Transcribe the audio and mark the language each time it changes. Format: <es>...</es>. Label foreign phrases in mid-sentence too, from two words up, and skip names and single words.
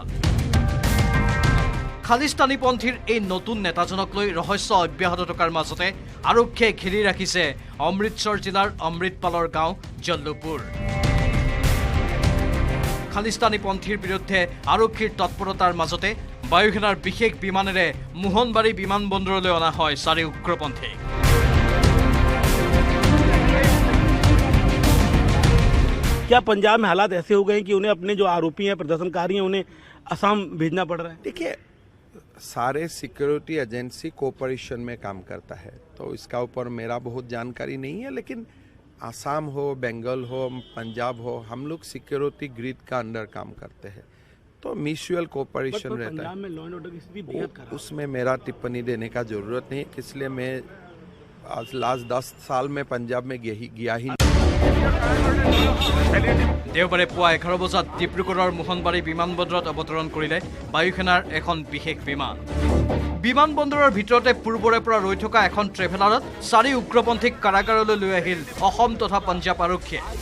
<as>খালিস্তানীপন্থীৰ এই নতুন নেতাজনক লৈ ৰহস্য অব্যাহত থকাৰ মাজতে আৰক্ষীয়ে ঘেৰি ৰাখিছে অমৃতসৰ জিলাৰ অমৃতপালৰ গাঁও জল্লুপুৰ। খালিস্তানীপন্থীৰ বিৰুদ্ধে আৰক্ষীৰ তৎপৰতাৰ মাজতে বায়ুসেনাৰ বিশেষ বিমানেৰে মোহনবাৰী বিমানবন্দৰলৈ অনা হয় 4 উগ্ৰপন্থীক।</as> <hi>क्या पंजाब में हालात ऐसे हो गए कि उन्हें अपने जो आरोपी हैं, प्रदर्शनकारी हैं, उन्हें असम भेजना पड़ रहा है? देखिए, सारे</hi> <en>security agency cooperation</en> <hi>में काम करता है, तो इसका ऊपर मेरा बहुत जानकारी नहीं है, लेकिन आसाम हो, बंगाल हो, पंजाब हो, हम लोग</hi> <en>security grid</en> <hi>का अंडर काम करते हैं, तो</hi> <en>mutual cooperation</en> <hi>रहता पंजाब में</hi> <en>law and order</en> <hi>की स्थिति बेहद है। खराब। उसमें मेरा टिप्पणी देने का जरूरत नहीं, इसलिए मैं आज लास्ट 10 साल में पंजाब में गया ही</hi> <as>দেওবাৰে পুৱা 11 বজাত ডিব্ৰুগড়ৰ মোহনবাৰী বিমানবন্দৰত অৱতৰণ কৰিলে বায়ুসেনাৰ এখন বিশেষ বিমান। বিমানবন্দৰৰ ভিতৰতে পূৰ্বৰে পৰা ৰৈ থকা এখন ট্ৰেভেলাৰত 4 উগ্ৰপন্থীক কাৰাগাৰলৈ লৈ আহিল অসম তথা পঞ্জাৱ আৰক্ষীয়ে।</as>